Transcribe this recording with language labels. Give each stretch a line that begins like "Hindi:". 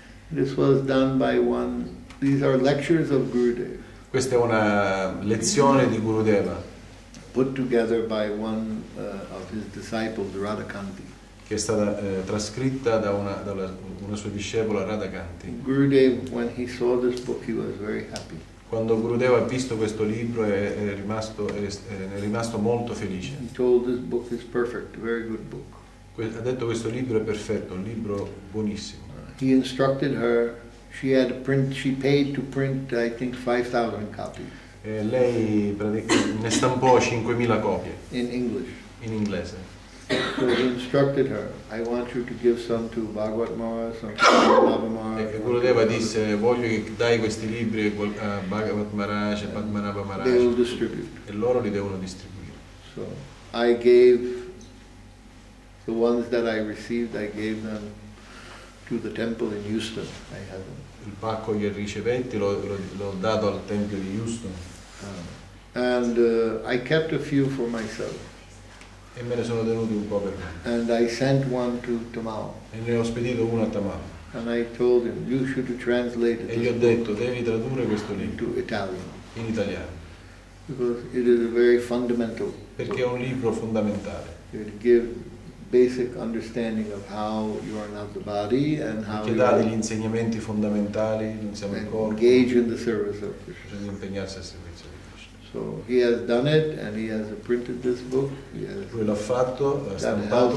English: This was done by one. These are lectures of Gurudev.
Italian: Questa è una lezione di Gurudeva
English: Put together by one of his disciples, Radha Kanti.
Italian: che è stata trascritta da una sua discepola Radha Kanti.
English: Gurudev, when he saw this book, he was very happy.
Italian: Quando Gurudeva ha visto questo libro è rimasto molto felice.
English: He told this book is perfect, a very good book.
Italian: Ha detto questo libro è perfetto, un libro buonissimo.
English: He instructed her. She paid to print, I think, 5,000 copies.
Italian: Lei ne stampò 5.000 copie
English: in English.
Italian: In inglese.
English: So he instructed her, I want you to give some to Bhagavat Maharaja, some to Bhagavat Maharaja.
Italian: E Gurudeva disse, voglio che dai questi libri a Bhagavat Maharaja, Padmanabha Maharaja.
English: They will distribute.
Italian: E loro li devono distribuire.
English: So I gave the ones that I received, I gave them to the temple in Houston. I had them.
Italian: Il pacco che ricevetti l'ho dato al tempio di Houston.
English: I kept a few for myself.
Italian: E me ne sono tenuti un po' per me.
English: And I sent one to Tamil.
Italian: E ne ho spedito uno a Tamil.
English: And I told him, you should translate it.
Italian: E gli ho detto, devi tradurre questo libro
English: into Italian.
Italian: In italiano.
English: Because it is a very fundamental.
Italian: Perché è un libro fondamentale.
English: It gives basic understanding of how you are not the body and how
Italian: che dà degli insegnamenti fondamentali, non siamo il corpo,
English: engage in the service of Krishna.
Italian: Bisogna impegnarsi al servizio di Krishna.
English: So he has done it and he has printed this book.
Italian: Lui l'ha fatto, l'ha stampato